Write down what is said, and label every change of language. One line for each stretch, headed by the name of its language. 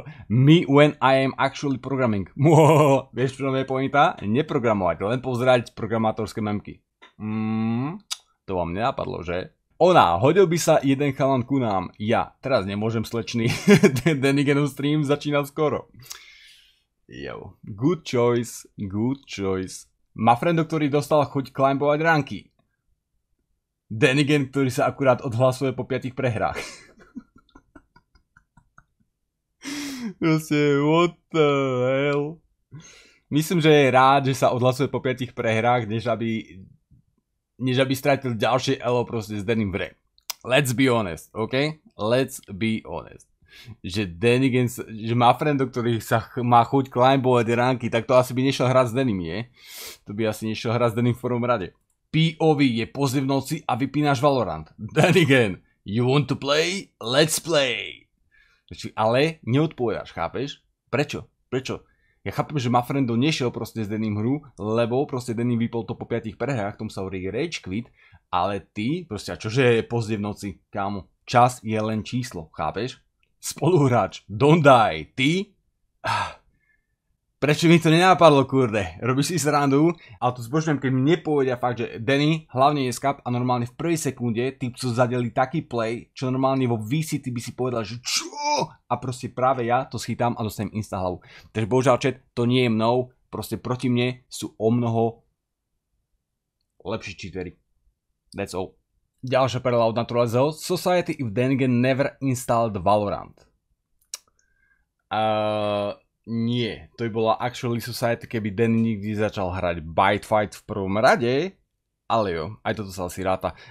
English: Me when I am actually programming.
Slovak: Vieš, čo je pointa? Neprogramovať, len pozerať programátorské memky. To vám nenapadlo, že? Ona, hodil by sa jeden chalan ku nám. Ja, teraz nemôžem, slečný. Denigenov stream začínal skoro.
English: Yo, good choice.
Slovak: Má friendo, ktorý dostal chuť climbovať ranky. Denigen, ktorý sa akurát odhlasuje po 5 prehrách. Proste,
English: what the hell?
Slovak: Myslím, že je rád, že sa odhlasuje po 5 prehrách, než aby strátil ďalšie elo proste s Denim v hre.
English: Let's be honest, ok? Let's be honest.
Slovak: Že Denigen, že má friendo, ktorý sa má chuť climbovať ranky, tak to asi by nešiel hrať s Denim, nie? To by asi nešiel hrať s Denim v prvom rade. POV je pozri v noci a vypínaš Valorant.
English: Denigen, you want to play? Let's play.
Slovak: Ale neodpovedáš, chápeš? Prečo? Ja chápem, že má friendo nešiel proste s Denim hru, lebo proste Denim vypol to po 5 prehrách, tomu sa hovorí rage quit, ale ty, proste, a čože je pozrie v noci, kámo? Čas je len číslo, chápeš? Spoluhráč,
English: don't die,
Slovak: ty? Prečo mi to nenápadlo, kurde? Robíš si srandu, ale tu zbožňujem, keď mi nepovedia fakt, že Denny hlavne je skap a normálne v prvej sekunde typcu zadeli taký play, čo normálne vo VC ty by si povedal, že čo? A proste práve ja to schytám a dostanem insta hlavu. Takže bohužiaľ chat, to nie je mnou, proste proti mne sú o mnoho lepší cheatery.
English: That's all.
Slovak: Ďalšia perla od Naturalizov.
English: Society if Denigen never installed Valorant.
Slovak: Nie, to by bola actually society, keby Danny nikdy začal hrať Bite Fight v prvom rade, ale jo, aj toto sa asi ráta.